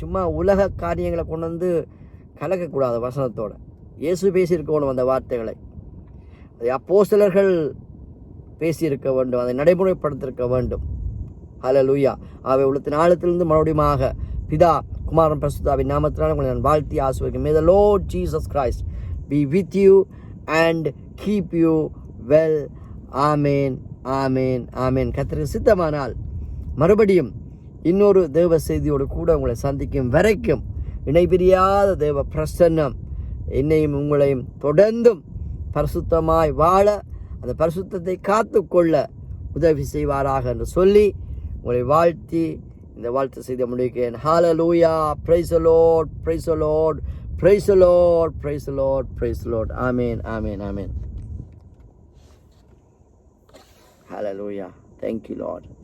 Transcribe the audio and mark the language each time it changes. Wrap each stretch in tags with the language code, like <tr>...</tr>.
<ta>சும்மா உலக காரியங்களை கொண்டு வந்து கலக்கக்கூடாது. வசனத்தோட இயேசு பேசியிருக்கணும் அந்த வார்த்தைகளை. அதை அப்போஸ்தலர்கள் பேசியிருக்க வேண்டும், அதை நடைமுறைப்படுத்தியிருக்க வேண்டும். ஹல்லேலூயா. அவை உள்ளத்தின் ஆழத்திலிருந்து மறுபடியும் பிதா, குமாரன், பரிசுத்தாவின் நாமத்தினால் உங்களை நான் வாழ்த்தி ஆசீர்வதிக்கிறேன்.</ta> <en>May the Lord Jesus Christ be with you and keep you well.</en> <ta>ஆமேன், ஆமேன், ஆமேன். கர்த்தருக்கு சித்தமானால் மறுபடியும் இன்னொரு தேவ செய்தியோடு கூட உங்களை சந்திக்கும் வரைக்கும் இணைபிரியாத தேவ பிரசன்னம் என்னையும் உங்களையும் தொடர்ந்தும் பரிசுத்தமாய் வாழ, அந்த பரிசுத்தத்தை காத்து கொள்ள உதவி செய்வாராக என்று சொல்லி உங்களை வாழ்த்தி இந்த வாழ்த்து செய்த முடிக்கிறேன். ஹல்லேலூயா.</ta> <en>Praise the lord, praise the lord, praise the lord, praise the lord, praise the lord.</en> <ta>Amen, amen, amen.</ta> <en>Hallelujah. Thank you, Lord.</en>